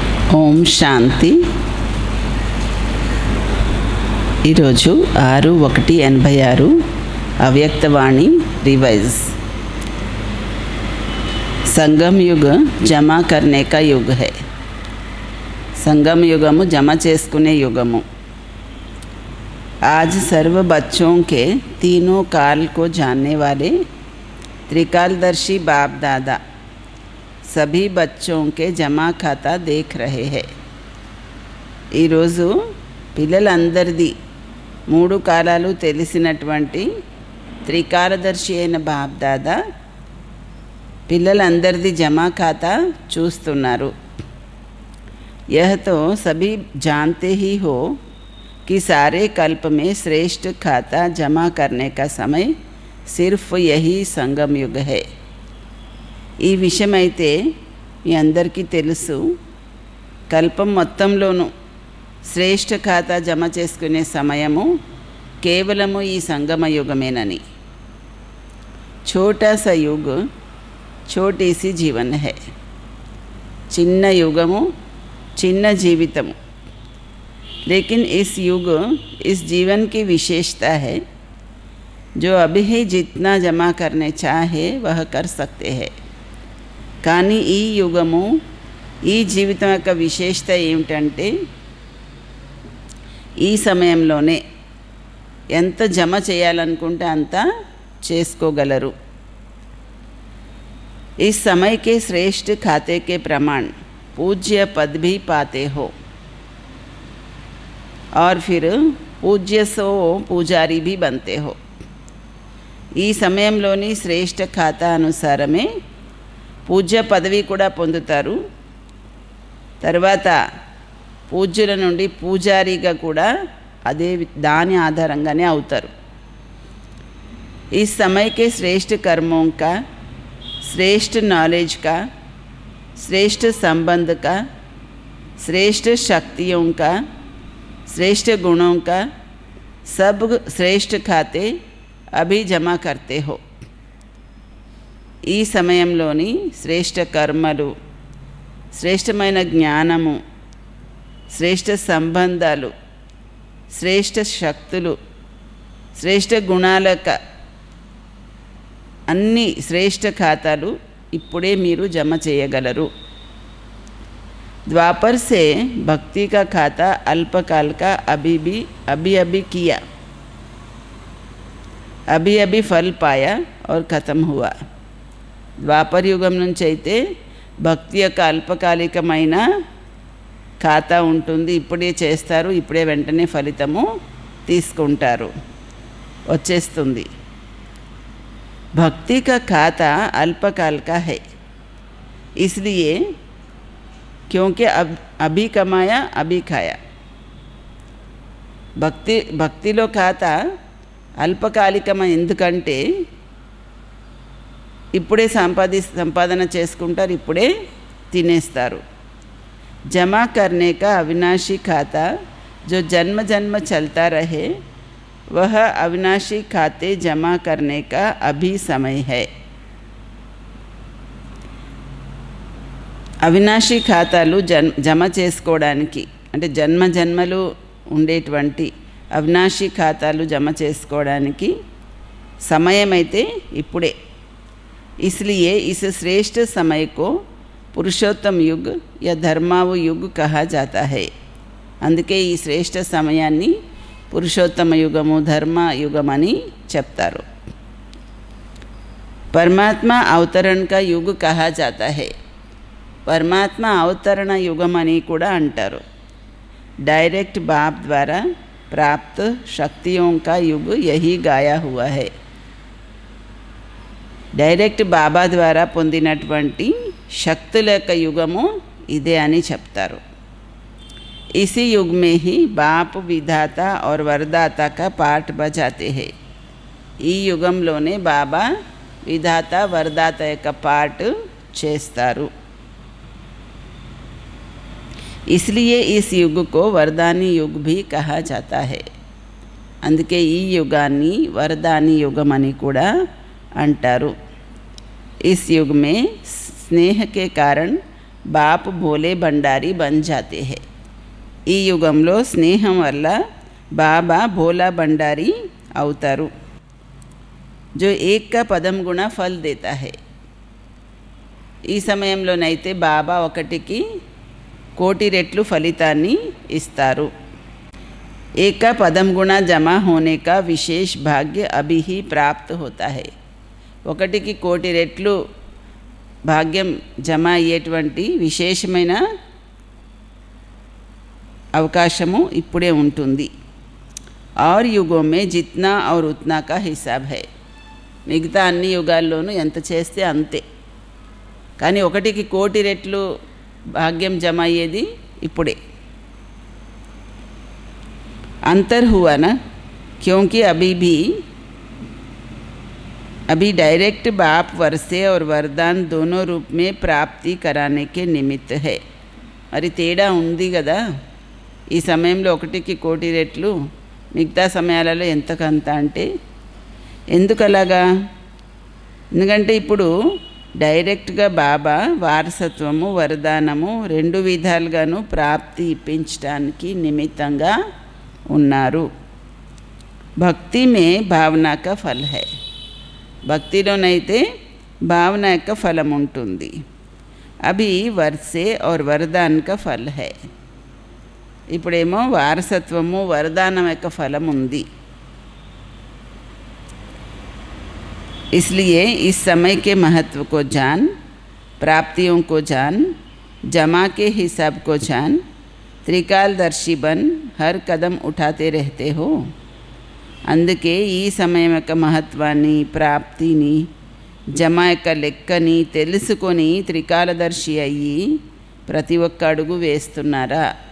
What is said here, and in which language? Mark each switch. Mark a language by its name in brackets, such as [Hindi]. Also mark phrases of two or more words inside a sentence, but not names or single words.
[Telugu] ఓం శాంతి. ఈరోజు 6/1/86 అవ్యక్తవాణి రివైజ్. [Hindi] संगम युग जमा करने का युग है. [Telugu] సంగమ యుగము జమా చేసుకునే యుగము. [Hindi] आज सर्व बच्चों के तीनों काल को जानने वाले त्रिकालदर्शी बाप दादा सभी बच्चों के जमा खाता देख रहे हैं. [Telugu] ఈరోజు పిల్లలందరిది మూడు కాలాలు తెలిసినటువంటి త్రికాలదర్శి అయిన బాప్ దాదా పిల్లలందరిది జమా ఖాతా చూస్తున్నారు. [Hindi] यह तो सभी जानते ही हो कि सारे कल्प में श्रेष्ठ खाता जमा करने का समय सिर्फ यही संगम युग है. [Telugu] ఈ విషయం అయితే మీ అందరికీ తెలుసు. కల్పం మొత్తంలోనూ శ్రేష్ఠ ఖాతా జమ చేసుకునే సమయము కేవలము ఈ సంగమ యుగమేనని. [Hindi] छोटा सा युग छोटी सी जीवन है. [Telugu] చిన్న యుగము చిన్న జీవితము. [Hindi] लेकिन इस युग इस जीवन की विशेषता है जो अभी ही जितना जमा करने चाहे वह कर सकते हैं. [Telugu] కానీ ఈ యుగము ఈ జీవితం యొక్క విశేషత ఏమిటంటే ఈ సమయంలోనే ఎంత జమ చేయాలనుకుంటే అంత చేసుకోగలరు. [Hindi] इस समय के श्रेष्ठ खाते के प्रमाण पूज्य पद भी पाते हो और फिर पूज्य सो पूजारी भी बनते हो. [Telugu] ఈ సమయంలోని శ్రేష్ఠ ఖాతా అనుసారమే పూజ్య పదవి కూడా పొందుతారు. తర్వాత పూజ్యుల నుండి పూజారిగా కూడా దాని ఆధారంగానే అవుతారు. [Hindi] ఈ समय के श्रेष्ठ कर्मों का, श्रेष्ठ नॉलेज का, श्रेष्ठ संबंध का, श्रेष्ठ शक्तियों का, श्रेष्ठ गुणों का सब श्रेष्ठ खाते अभी जमा करते हो. [Telugu] ఈ సమయంలోని శ్రేష్ఠ కర్మలు, శ్రేష్టమైన జ్ఞానము, శ్రేష్ఠ సంబంధాలు, శ్రేష్ఠ శక్తులు, శ్రేష్ఠ గుణాలక అన్ని శ్రేష్ఠ ఖాతాలు ఇప్పుడే మీరు జమ చేయగలరు. [Hindi] द्वापर से भक्ति का खाता अल्पकाल का अभी किया, अभी फल पाया और ख़त्म हुआ. [Telugu] ద్వాపర యుగం నుంచి అయితే భక్తి యొక్క అల్పకాలికమైన ఖాతా ఉంటుంది. ఇప్పుడే చేస్తారు, ఇప్పుడే వెంటనే ఫలితము తీసుకుంటారు, వచ్చేస్తుంది. [Hindi] भक्ति का खाता अल्पकाल का है, इसलिए क्योंकि अभी कमाया अभी खाया. [Telugu] భక్తిలో ఖాతా అల్పకాలికమ. ఎందుకంటే ఇప్పుడే సంపాదన చేసుకుంటారు, ఇప్పుడే తినేస్తారు. [Hindi] జమా करने का अविनाशी खाता जो जन्म जन्म चलता रहे वह अविनाशी खाते जमा करने का अभी समय है. [Telugu] అవినాశి ఖాతాలు జమ చేసుకోవడానికి అంటే జన్మ జన్మలు ఉండేటువంటి అవినాశి ఖాతాలు జమ చేసుకోవడానికి సమయం అయితే ఇప్పుడే. [Hindi] इसलिए इस श्रेष्ठ समय को पुरुषोत्तम युग या धर्मावु युग कहा जाता है. [Telugu] అందుకే ఈ శ్రేష్ఠ సమయాన్ని పురుషోత్తమ యుగము, ధర్మ యుగమని చెప్తారు. [Hindi] परमात्मा अवतरण का युग कहा जाता है. [Telugu] పరమాత్మ అవతరణ యుగం అని కూడా అంటారు. [Hindi] डायरेक्ट बाप द्वारा प्राप्त शक्तियों का युग यही गाया हुआ है. [Telugu] డైరెక్ట్ బాబా ద్వారా పొందినటువంటి శక్తుల యొక్క యుగము ఇదే అని చెప్తారు. [Hindi] इसी युग में ही बाप विधाता और वरदाता का पाठ बजाते हैं. [Telugu] ఈ యుగంలోనే బాబా విధాత వరదాత యొక్క పాట చేస్తారు. [Hindi] इसलिए इस युग को वरदानी युग भी कहा जाता है. [Telugu] అందుకే ఈ యుగాన్ని వరదాని యుగం అని కూడా అంటారు. [Hindi] इस युग में स्नेह के कारण बाप भोले भंडारी बन जाते हैं। [Telugu] ఈ యుగంలో స్నేహం వల్ల బాబా భోలా బండారి అవుతారు। [Hindi] जो एक का पदम गुणा फल देता है। [Telugu] ఈ సమయంలోనైతే బాబా ఒకటికి కోటి రెట్లు ఫలితాన్ని ఇస్తారు। [Hindi] एक का पदम गुणा जमा होने का विशेष भाग्य अभी ही प्राप्त होता है। [Telugu] ఒకటికి కోటి రెట్లు భాగ్యం జమ అయ్యేటువంటి విశేషమైన అవకాశము ఇప్పుడే ఉంటుంది। [Hindi] और युगों में जितना और उतना का हिसाब है। [Telugu] మిగతా అన్ని యుగాల్లోనూ ఎంత చేస్తే అంతే, కానీ ఒకటికి కోటి రెట్లు భాగ్యం జమ అయ్యేది ఇప్పుడే। [Hindi] अंतर हुआ ना, क्योंकि अभी डायरेक्ट बाप वर्षे और वरदान दोनों रूप में प्राप्ति कराने के निमित्त है। [Telugu] మరి తేడా ఉంది కదా, ఈ సమయంలో ఒకటికి కోటి రెట్లు, మిగతా సమయాలలో ఎంతకంత అంటే ఎందుకు అలాగా? ఎందుకంటే ఇప్పుడు డైరెక్ట్గా బాబా వారసత్వము వరదానము రెండు విధాలుగాను ప్రాప్తి ఇప్పించడానికి నిమిత్తంగా ఉన్నారు। [Hindi] भक्ति में भावना का फल है। [Telugu] భక్తిలోనైతే భావన యొక్క ఫలం ఉంటుంది। [Hindi] अभी वर्से और वरदान का फल है। [Telugu] ఇప్పుడేమో వారసత్వము వరదానం యొక్క ఫలం ఉంది। [Hindi] इसलिए इस समय के महत्व को जान, प्राप्तियों को जान, जमा के हिसाब को जान, त्रिकालदर्शी बन हर कदम उठाते रहते हो। [Telugu] అందుకే ఈ సమయం యొక్క మహత్వాన్ని, ప్రాప్తిని, జమ యొక్క లెక్కని తెలుసుకొని త్రికాలదర్శి అయ్యి ప్రతి ఒక్క అడుగు వేస్తున్నారా?